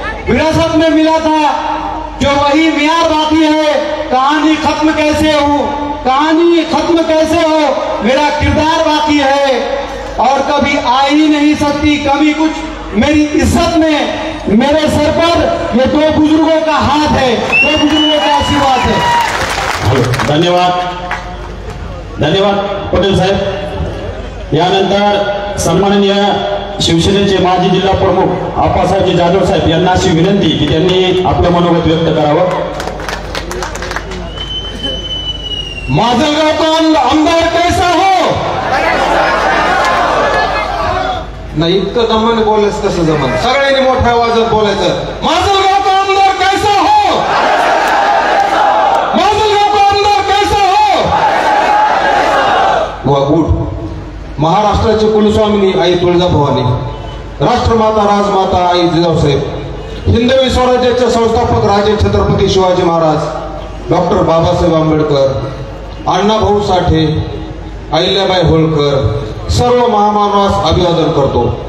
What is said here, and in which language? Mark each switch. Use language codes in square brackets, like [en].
[hi] विरासत में मिला था जो वही मेयार बाकी है, कहानी खत्म कैसे हो, कहानी खत्म कैसे हो, मेरा किरदार बाकी है और कभी आ ही नहीं सकती कभी कुछ मेरी इज्जत में। मेरे सर पर ये 2 बुजुर्गों का हाथ है, 2 बुजुर्गों का आशीर्वाद है। [mr] धन्यवाद, धन्यवाद पटेल साहेब। यानंतर सन्माननीय शिवसेनेचे माजी जिल्हा प्रमुख आप्पासाहेब जाधव साहेब यांना अशी विनंती की त्यांनी आपलं मनोगत व्यक्त करावं। [hi] माजलगाव का आमदार कैसा हो? [mr] नाही, इतकं दमाने बोलायचं कसं जमन? सगळ्यांनी मोठ्या आवाजात बोलायचं, [hi] माजलगाव का आमदार कैसा हो, [mr] माजलगाव का आमदार कैसा हो। वा गुड। महाराष्ट्राचे कुलस्वामिनी आई तुळजाभवानी, राष्ट्रमाता राजमाता आई जिजाऊसाहेब, हिंदवी स्वराज्याचे संस्थापक राजे छत्रपती शिवाजी महाराज, डॉक्टर बाबासाहेब आंबेडकर, अण्णाभाऊ साठे, अहिल्याबाई होळकर, सर्व महामानवास अभिवादन करतो।